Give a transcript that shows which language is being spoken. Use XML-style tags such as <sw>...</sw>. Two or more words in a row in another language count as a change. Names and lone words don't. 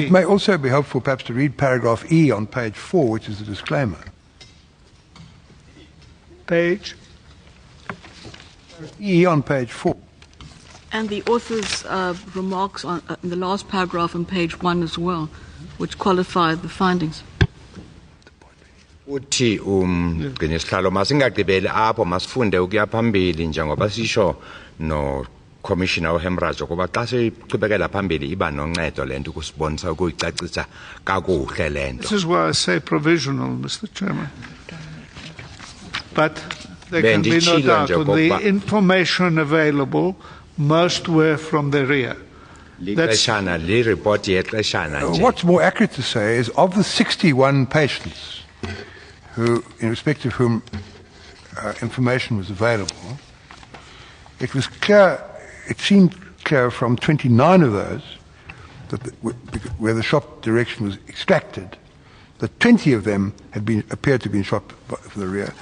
<en>it may also be helpful perhaps to read paragraph E on page 4, which is the disclaimer. Page? E on page 4. And the author's remarks on, in the last paragraph on page 1 as well, which qualify the findings.</en> <xh>Uthi umgcini sihlalo masingagqibeli apho masifunde ukuya phambili njengoba sisho no Commissioner uHemraj ukuba xa siqhubekela phambili iba noncedo lento kusibonisa ukuyicacisa kakuhle lento.</xh> <en>This is why I say provisional, Mr. Chairman. But there can be no doubt on the information available, most were from the rear.</en> <xh>Lixeshana li report yexeshana nje.</xh> <en>What's more accurate to say is of the 61 patients who, in respect of whom information was available, it was clear, it seemed clear from 29 of those that where the shot direction was extracted, that 20 of them had been appeared to have been shot from the rear.</en>